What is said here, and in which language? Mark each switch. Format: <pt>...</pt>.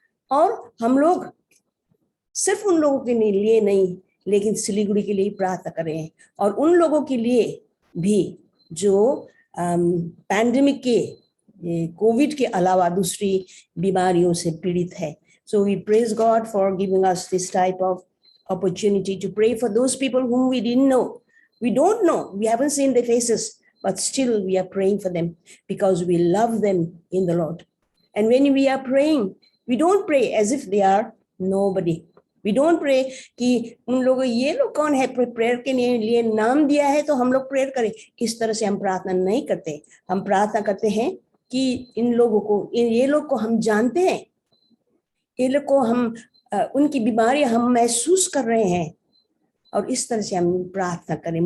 <hi>और हम लोग सिर्फ उन लोगों के लिए नहीं लेकिन सिलीगुड़ी के लिए प्रार्थना कर रहे हैं और उन लोगों के लिए भी जो पैंडेमिक के, कोविड के अलावा दूसरी बीमारियों से पीड़ित है।</hi> <en>So we praise God for giving us this type of opportunity to pray for those people whom we didn't know. We don't know, we haven't seen their faces, but still we are praying for them because we love them in the Lord. And when we are praying, we don't pray as if they are nobody. We don't pray</en> <hi>कि उन लोगों, ये लोग कौन है, prayer के लिए नाम दिया है तो हम लोग प्रेयर करें। इस तरह से हम प्रार्थना नहीं करते। हम प्रार्थना करते हैं कि इन लोगों को, ये लोग को हम जानते हैं, ये लोग को हम उनकी बीमारी हम महसूस कर रहे हैं और इस तरह से हम प्रार्थना करें।</hi>